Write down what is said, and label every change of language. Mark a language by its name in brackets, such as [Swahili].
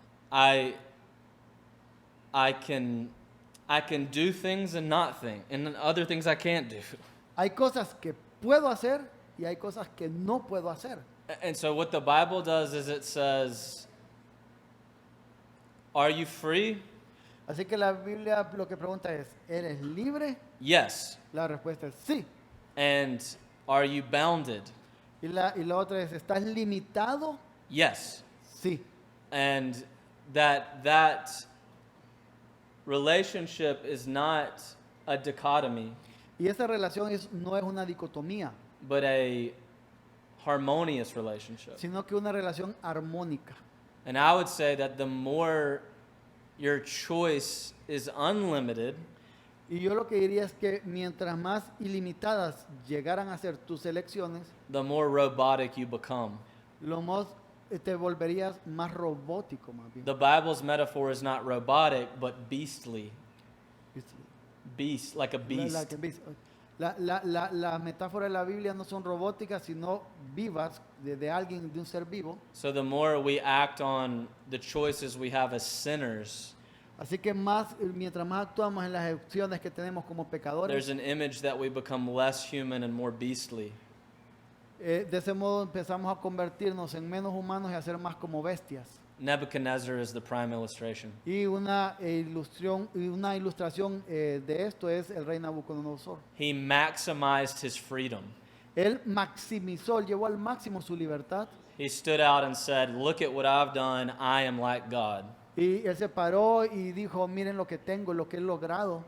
[English] I can do things and not think, and then other things I can't do. [Spanish] Hay cosas que puedo hacer y hay cosas que no puedo hacer. [English] And so what the Bible does is it says, are you free? [Spanish] Así que la Biblia lo que pregunta es, ¿eres libre? [English] Yes. [Spanish] La respuesta es sí. [English] And are you bounded? [Spanish] Y la otra es, ¿estás limitado? [English] Yes. [Spanish] Sí. [English] And that relationship is not a dichotomy, [Spanish] Y esa relación no es una dicotomía, [English] but a harmonious relationship. [Spanish] sino que una relación armónica. [English] And I would say that the more your choice is unlimited, [Spanish] Y yo lo que diría es que mientras más ilimitadas llegaran a ser tus elecciones, [English] the more robotic you become. [Spanish] lo más te volverías más robótico más bien. [English] The Bible's metaphor is not robotic, but beastly. Beast, like a [Spanish] La, [English] beast. [Spanish] la metáfora de la Biblia no son robóticas, sino vivas, de alguien, de un ser vivo. [English] So the more we act on the choices we have as sinners, [Spanish] Así que mientras más actuamos en las opciones que tenemos como pecadores, [English] there's an image that we become less human and more beastly. [Spanish] de ese modo empezamos a convertirnos en menos humanos y a ser más como bestias. [English] Nebuchadnezzar is the prime illustration. [Spanish] Y una ilustración de esto es el rey Nabucodonosor. [English] He maximized his freedom. [Spanish] Él maximizó, llevó al máximo su libertad. [English] He stood out and said, "Look at what I've done. I am like God." [Spanish] Y él se paró y dijo, miren lo que tengo, lo que he logrado.